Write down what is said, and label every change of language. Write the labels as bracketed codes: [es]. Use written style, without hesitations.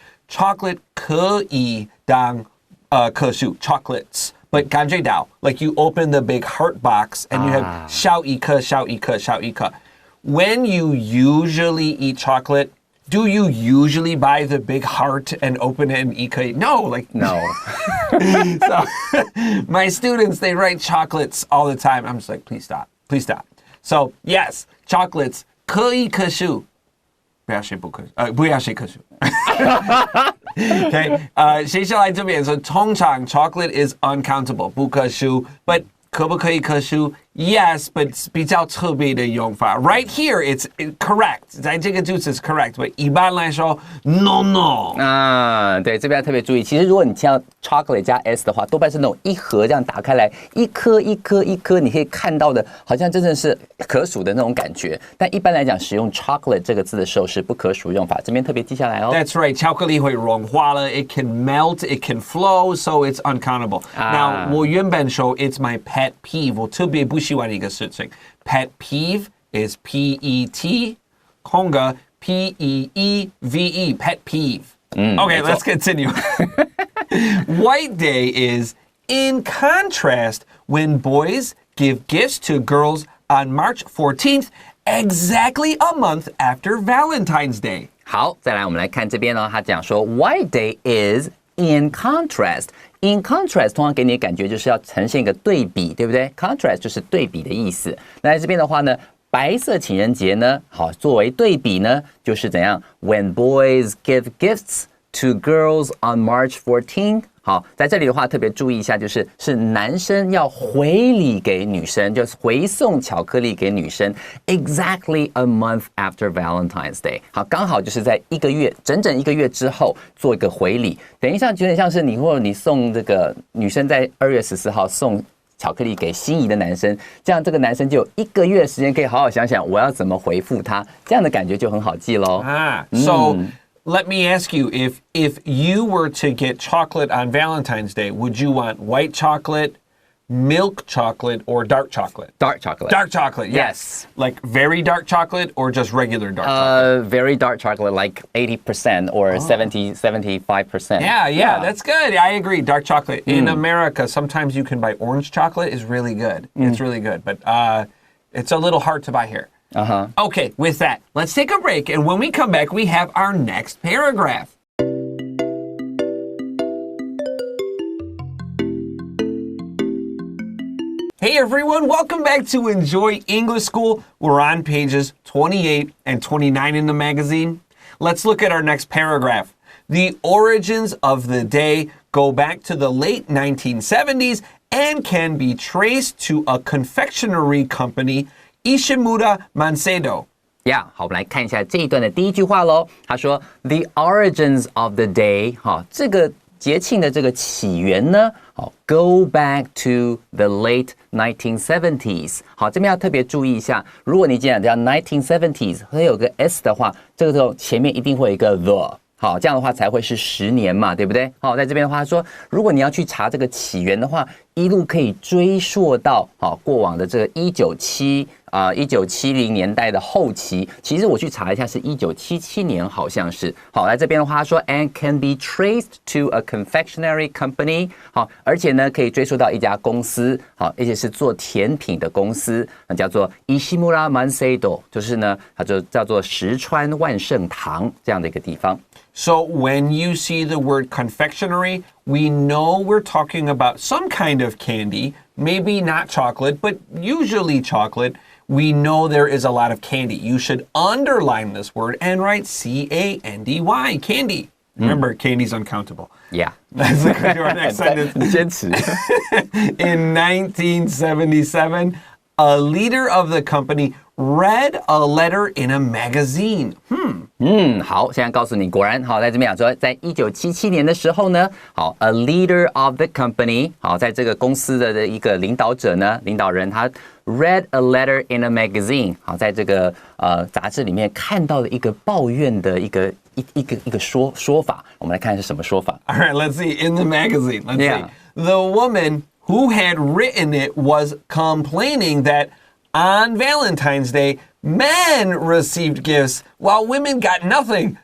[en] Chocolate [zh] 可以當可數 [en] chocolates, but [zh] 感覺到 [en] like you open the big heart box and you have [zh] 小一顆小一顆小一顆 [en] When you usually eat chocolate, do you usually buy the big heart and open it and eat it? No, no. So my students, they write chocolates all the time. I'm just like, please stop. So yes, chocolates [zh] 可以可數不要写可数 Okay, 接下来这边说通常 [en] chocolate is uncountable [zh] 不可数 but 可不可以可数 [en] Yes, but [zh] 比较特别的用法 [en] Right here, it's correct [zh] 在这个句子是 [en] correct but [zh] 一般来说 no 对，这边要特别注意其实如果你听到 chocolate 加 s 的话多半是那种一盒这样打开来一颗一颗一颗你可以看到的好像真的是可数的那种感觉但一般来讲使用 chocolate 这个字的时候是不可数用法这边特别记下来哦 [en] That's right [zh] 巧克力会融化了 [en] It can melt, it can flow So it's uncountable Now [zh] 我原本说 [en] It's my pet peeve [zh] 我特别不喜欢一个事情 [en] Pet peeve is P-E-T 空格 P-E-E-V-E, pet peeve. Okay, let's continue. White Day is in contrast when boys give gifts to girls on March 14th, exactly a month after Valentine's Day. [zh] 好，再来我们来看这边呢，他讲说 [en] White Day is in contrast。 In contrast [zh] 通常给你的感觉就是要呈现一个对比，对不对？ Contrast 就是对比的意思。那在这边的话呢，白色情人节呢，好，作为对比呢，就是怎样 ？ [en] When boys give gifts to girls on March 14th。 [zh] 好，在这里的话特别注意一下，是男生要回礼给女生，就是回送巧克力给女生 ， [en] exactly a month after Valentine's Day。 [zh] 好，刚好就是在整整一个月之后做一个回礼，等一下有点像是你送这个女生在2月14号送巧克力给心仪的男生，这样这个男生就有1个月的时间可以好好想想我要怎么回复他，这样的感觉就很好记咯。 [en] Let me ask you, if you were to get chocolate on Valentine's Day, would you want white chocolate, milk chocolate, or dark chocolate? Dark chocolate. Dark chocolate, yes. Like very dark chocolate or just regular dark chocolate? Very dark chocolate, like 80% or 75%. Yeah, that's good. I agree. Dark chocolate. In America, sometimes you can buy orange chocolate. It's really good. It's really good, but it's a little hard to buy here. Okay, with that, let's take a break, and when we come back, we have our next paragraph. Hey everyone, welcome back to Enjoy English School. We're on pages 28 and 29 in the magazine. Let's look at our next paragraph. The origins of the day go back to the late 1970s and can be traced to a confectionery company, Ishimura Mansedo. [zh] Yeah, 好，我们来看一下这一段的第一句话咯。他说 [en] The origins of the day， [zh] 这个节庆的这个起源呢， [en] go back to the late 1970s。 [zh] 好，这边要特别注意一下，如果你讲叫 1970s， 会有个 s 的话，这个时候前面一定会有一个 the。好，这样的话才会是10年嘛，对不对？好，在这边的话他说，如果你要去查这个起源的话，一路可以追溯到过往的这个1970年代的后期。其实我去查一下，是1977年，好像是。好，来这边的话他说 ， [en] and can be traced to a confectionery company。 [zh] 好，而且呢可以追溯到一家公司，好，而且是做甜品的公司，叫做 Ishimura Mansedo， 就是呢它就叫做石川万盛堂这样的一个地方。 [en] So when you see the word confectionery, we know we're talking about some kind of candy, maybe not chocolate, but usually chocolate. We know there is a lot of candy. You should underline this word and write C-A-N-D-Y, candy. Remember, candy's uncountable. Yeah. That's the correct next sentence. [zh] 坚持。 [en] In 1977, a leader of the company read a letter in a magazine. [zh] 好，现在告诉你，果然好，在这边讲说，在1977年的时候呢，好 ， [en] a leader of the company， [zh] 好，在这个公司的一个领导人他 [en] read a letter in a magazine， [zh] 好，在这个杂志里面看到了一个抱怨的一个说法，我们来看是什么说法。 [en] All right, let's see. In the magazine, let's see. The woman who had written it was complaining that on Valentine's Day, men received gifts while women got nothing.